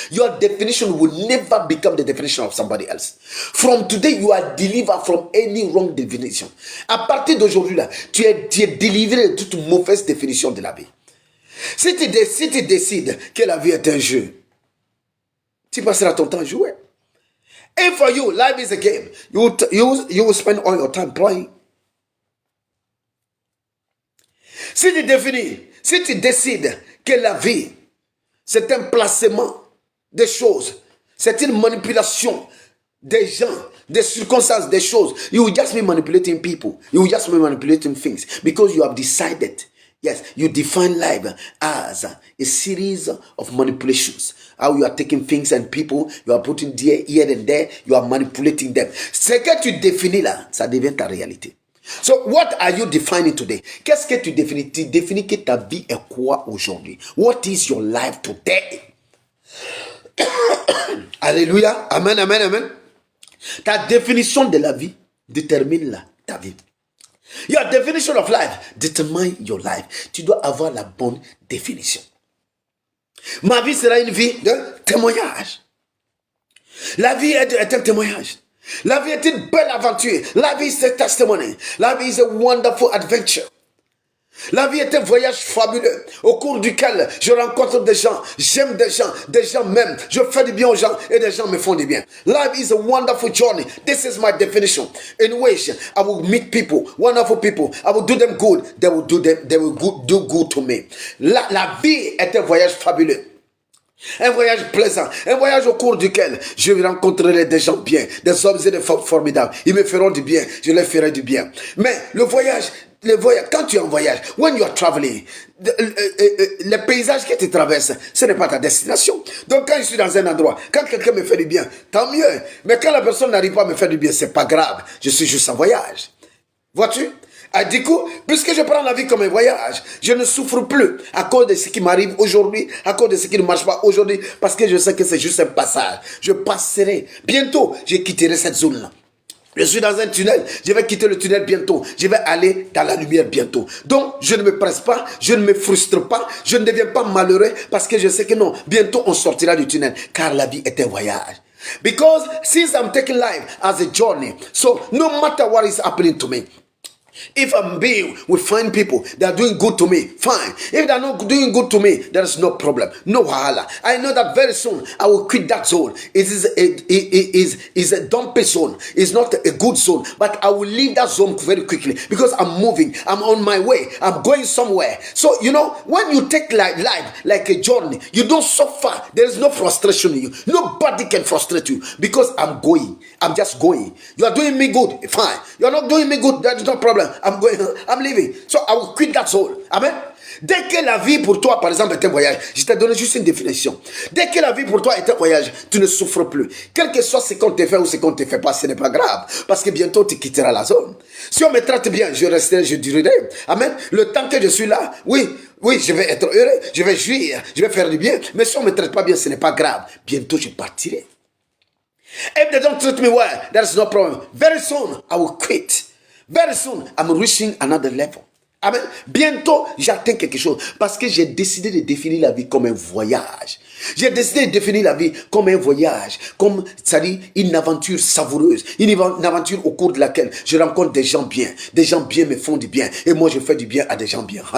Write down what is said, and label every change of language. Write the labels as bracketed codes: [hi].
[en] Your definition will never become the definition of somebody else. From today, you are delivered from any wrong definition. [fr] À partir d'aujourd'hui, là, tu es délivré de toute mauvaise définition de la vie. Si tu décides que la vie est un jeu, tu passeras ton temps à jouer. [en] And for you, life is a game. You will spend all your time playing. [fr] Si tu décides que la vie, c'est un placement des choses, c'est une manipulation des gens, des circonstances, des choses, [en] you will just be manipulating people. You will just be manipulating things because you have decided. Yes, you define life as a series of manipulations. How you are taking things and people, you are putting here and there, you are manipulating them. [fr] Ce que tu définis là, ça devient ta réalité. [en] So what are you defining today? [fr] Qu'est-ce que tu définis? Tu définis que ta vie est quoi aujourd'hui? [en] What is your life today? [fr] Alléluia. Amen, amen, amen. Ta définition de la vie détermine ta vie. [en] Your definition of life determines your life. [fr] Tu dois avoir la bonne définition. Ma vie sera une vie de témoignage. La vie est un témoignage. La vie est une belle aventure. La vie c'est un testimony. La vie [en] is a wonderful adventure. [fr] La vie est un voyage fabuleux au cours duquel je rencontre des gens, j'aime des gens m'aiment, je fais du bien aux gens et des gens me font du bien. [en] Life is a wonderful journey. This is my definition. In which I will meet people, wonderful people. I will do them good. They will do good to me. [fr] La vie est un voyage fabuleux. Un voyage plaisant, un voyage au cours duquel je rencontrerai des gens bien, des hommes et des femmes formidables. Ils me feront du bien, je leur ferai du bien. Mais le voyage, quand tu es en voyage, [en] when you are traveling, [fr] le paysage que tu traverses, ce n'est pas ta destination. Donc quand je suis dans un endroit, quand quelqu'un me fait du bien, tant mieux. Mais quand la personne n'arrive pas à me faire du bien, c'est pas grave. Je suis juste en voyage. Vois-tu? Du coup, puisque je prends la vie comme un voyage, je ne souffre plus à cause de ce qui m'arrive aujourd'hui, à cause de ce qui ne marche pas aujourd'hui, parce que je sais que c'est juste un passage. Je passerai. Bientôt, je quitterai cette zone-là. Je suis dans un tunnel, je vais quitter le tunnel bientôt. Je vais aller dans la lumière bientôt. Donc, je ne me presse pas, je ne me frustre pas, je ne deviens pas malheureux parce que je sais que non, bientôt on sortira du tunnel, car la vie est un voyage. [en] Because since I'm taking life as a journey, so no matter what is happening to me, if I'm being with fine people that are doing good to me, fine. If they're not doing good to me, there is no problem. No wahala. I know that very soon I will quit that zone. It is a dumpy zone. It's not a good zone. But I will leave that zone very quickly because I'm moving. I'm on my way. I'm going somewhere. So, you know, when you take life like a journey, you don't suffer. There is no frustration in you. Nobody can frustrate you because I'm going. I'm just going. You are doing me good, fine. You are not doing me good, that is no problem. I'm going, I'm leaving. So I will quit that zone. Amen. [fr] Dès que la vie pour toi, par exemple, est un voyage, je t'ai donné juste une définition. Dès que la vie pour toi est un voyage, tu ne souffres plus. Quel que soit ce qu'on te fait ou ce qu'on te fait pas, ce n'est pas grave. Parce que bientôt, tu quitteras la zone. Si on me traite bien, je resterai, je durerai. Amen. Le temps que je suis là, oui, je vais être heureux, je vais jouir, je vais faire du bien. Mais si on me traite pas bien, ce n'est pas grave. Bientôt, je partirai. [en] If they don't treat me well, there is no problem. Very soon, I will quit. Very soon, I'm reaching another level. Amen. [fr] Bientôt, j'atteins quelque chose parce que j'ai décidé de définir la vie comme un voyage. J'ai décidé de définir la vie comme un voyage, comme, c'est-à-dire une aventure savoureuse, une aventure au cours de laquelle je rencontre des gens bien me font du bien, et moi je fais du bien à des gens bien.